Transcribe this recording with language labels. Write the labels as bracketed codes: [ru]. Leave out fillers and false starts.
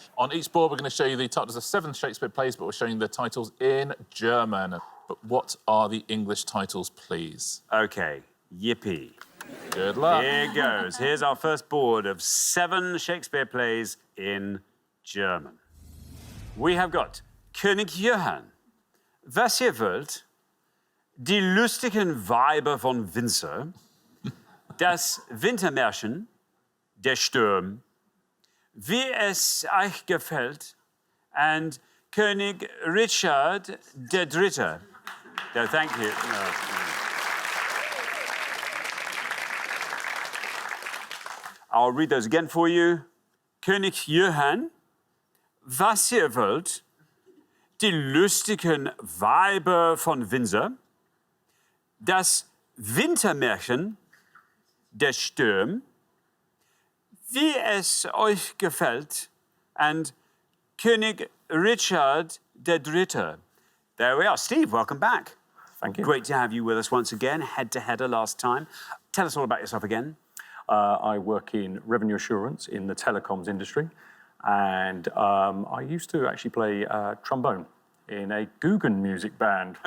[en] On each board, we're going to show you the titles of 7 Shakespeare plays, but we're showing the titles in German. But what are the English titles, please? OK, yippee. Good luck. Here goes. Here's our first board of 7 Shakespeare plays in German. We have got [de] König Johann, Was ihr wollt, Die lustigen Weiber von Windsor, Das Wintermärchen, Der Sturm, Wie es euch gefällt, and König Richard III. [en] No, thank you. No. I'll read those again for you. [de] König Johann, Was ihr wollt, Die lustigen Weiber von Windsor, Das Wintermärchen, Der Sturm, Wie es euch gefällt, and König Richard III. [en] There we are. Steve, welcome back. Thank you. Great to have you with us once again, head-to-header last time. Tell us all about yourself again. I work in revenue assurance in the telecoms industry, and I used to actually play trombone in a Guggen music band.